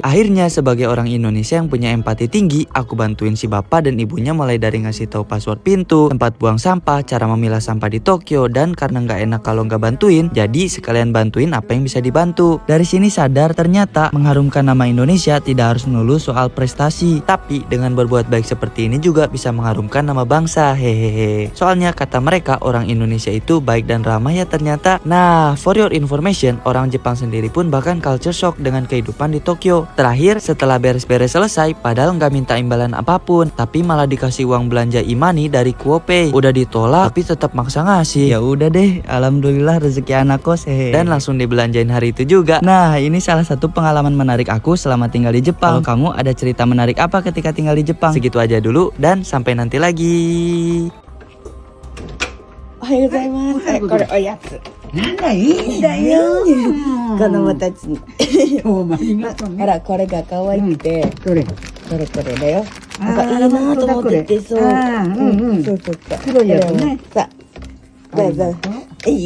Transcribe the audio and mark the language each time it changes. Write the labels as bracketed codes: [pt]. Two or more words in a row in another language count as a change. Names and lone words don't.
[id] Akhirnya sebagai orang Indonesia yang punya empati tinggi, aku bantuin si bapak dan ibunya mulai dari ngasih tahu password pintu, tempat buang sampah, cara memilah sampah di Tokyo, dan karena nggak enak kalau nggak bantuin, jadi sekalian bantuin apa yang bisa dibantu. Dari sini sadar ternyata mengharumkan nama Indonesia tidak harus melulu soal prestasi, tapi dengan berbuat baik seperti ini juga bisa mengharumkan nama bangsa. Hehehe. Soalnya kata mereka orang Indonesia itu baik dan ramah ya ternyata. Nah, [en] for your information, [id] orang Jepang sendiri pun bahkan [en] culture shock [id] dengan kehidupan di Tokyo. Terakhir, setelah beres-beres selesai, padahal nggak minta imbalan apapun, tapi malah dikasih uang belanja imani dari Kuopay. Udah ditolak, tapi tetap maksa ngasih. Ya udah deh, alhamdulillah rezeki anak kos. Dan langsung dibelanjain hari itu juga. Nah, ini salah satu pengalaman menarik aku selama tinggal di Jepang. Kalau kamu ada cerita menarik apa ketika tinggal di Jepang? Segitu aja dulu dan sampai nanti lagi. [ja] おはようございます。これおやつ。なんだいいんだよ。子供たちに。どうもありがとうね。ほらこれが可愛くて。どれ？これだよ。なんかいいなと思っててそう。そうそうそう。黒いやつね。さあどうぞ。いい？